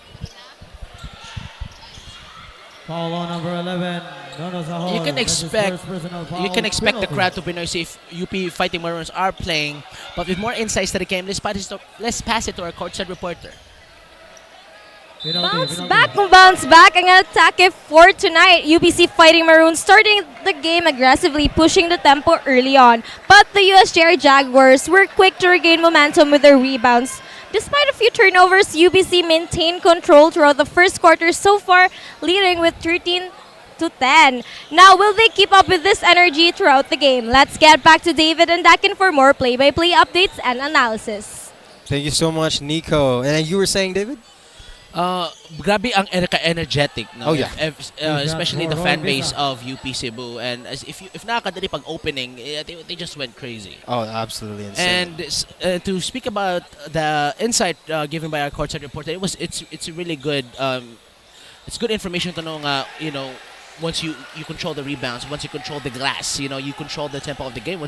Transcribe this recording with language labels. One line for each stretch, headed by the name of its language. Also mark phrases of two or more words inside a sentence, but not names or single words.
English: Foul on number 11. You can expect the crowd to be noisy if UP Fighting Maroons are playing, but with more insights to the game, let's pass it to our courtside reporter. Bounce back
Filipino: ang atake
English: for tonight. UBC Fighting Maroons starting the game aggressively, pushing the tempo early on. But the USJ-R Jaguars were quick to regain momentum with their rebounds. Despite a few turnovers, UBC maintained control throughout the first quarter so far, leading with 13-10. Now, will they keep up with this energy throughout the game? Let's get back to David and Dakin for more play-by-play updates and analysis. Thank you so much, Nico. And you were saying, David?
Filipino: Grabe ang energetic, no?
English: Oh yeah. Especially the fan base of UP Cebu, and if
Filipino: nakakadali pag
English: opening, they just went crazy. Oh, absolutely insane. And to speak about the insight given by our courtside reporter, it's really good. It's good information to know, once you control the rebounds, once you control the glass, you control the tempo of the game.